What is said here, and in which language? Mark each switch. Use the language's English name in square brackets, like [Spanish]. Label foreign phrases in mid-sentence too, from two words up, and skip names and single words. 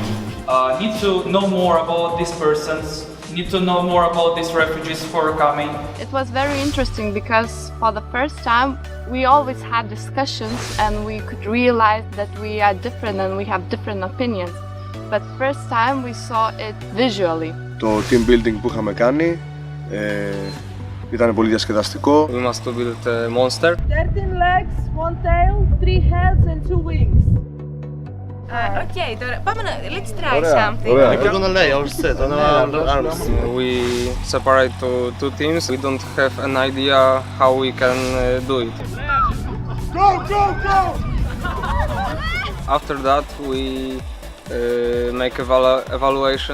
[English] Need to know more about these persons, need to know more about these refugees who are coming. It was very interesting because for the first time we always had discussions and we could realize that we are different and we have different opinions. But first time we saw it visually. [Greek] Το [English] team building [Greek] που είχαμε κάνει ήταν πολύ διασκεδαστικό. [English] We must build a monster. 13 legs, 1 tail, 3 heads and 2 wings. [Greek] Okay, τώρα πάμε να... [English] Let's try something. We're gonna lay our set on our arms. We separate to two teams. We don't have an idea how we can do it. Go, go, go! After that, we make evaluation.